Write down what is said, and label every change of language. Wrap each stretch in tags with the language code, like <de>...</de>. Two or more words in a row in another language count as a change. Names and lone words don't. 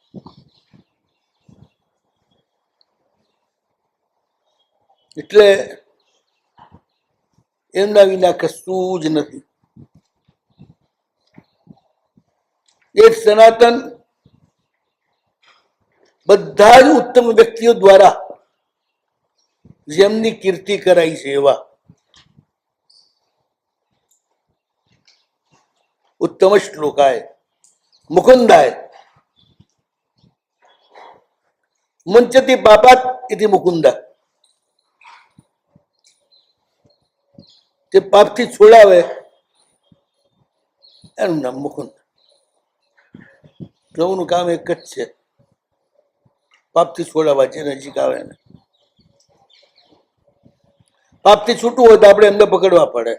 <gu>એટલે એમના વિના કશું જ નથી. એ સનાતન બધા જ ઉત્તમ વ્યક્તિઓ દ્વારા જેમની કીર્તિ કરાઈ છે એવા</gu> <sa>उत्तम श्लोकाय मुकुंदाय मुंचति पापात इति मुकुंद.</sa> <gu>તે પાપથી છોડાવે એનું નામ મુકુંદ. પ્રભુનું કામ એક જ છે, પાપથી છોડાવવા, જે નજીક આવે ને. પાપથી છૂટવું હોય તો આપણે એમને પકડવા પડે.</gu>